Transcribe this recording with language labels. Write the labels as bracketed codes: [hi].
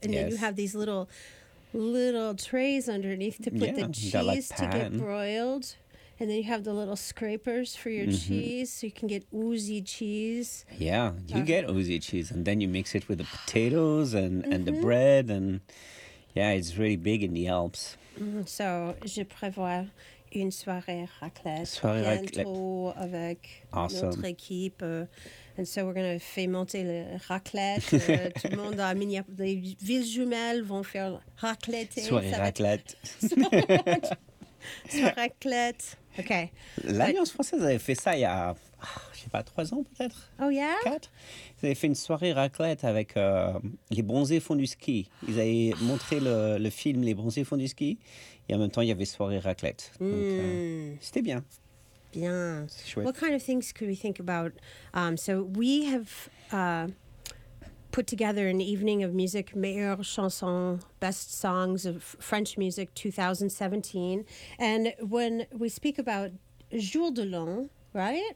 [en] And then you have these little trays underneath to put the cheese to get broiled. And then you have the little scrapers for your cheese so you can get oozy cheese. Yeah, you get oozy cheese. And then you mix it with the potatoes and the bread. And yeah, it's really big in the Alps. [fr] So, je prévois une soirée raclette bientôt avec notre équipe. [en] And so we're going to [fr] faire monter le raclette. tout le monde à Minneapolis, les villes jumelles vont faire raclette. Soirée raclette. Soirée raclette. OK. L'Alliance française avait fait ça il y a, je sais pas, 3 ans peut-être. [en] Oh yeah? [fr] 4. Ils avaient fait une soirée raclette avec les bronzés font du ski. Ils avaient montré le film Les bronzés font du ski. Et en même temps, il y avait soirée raclette. Donc, c'était bien. Bien. C'est chouette. [en] What kind of things could we think about? So we have put together an evening of music, [fr] meilleure chanson, [en] best songs of French music 2017. And when we speak about Jour de l'An, right?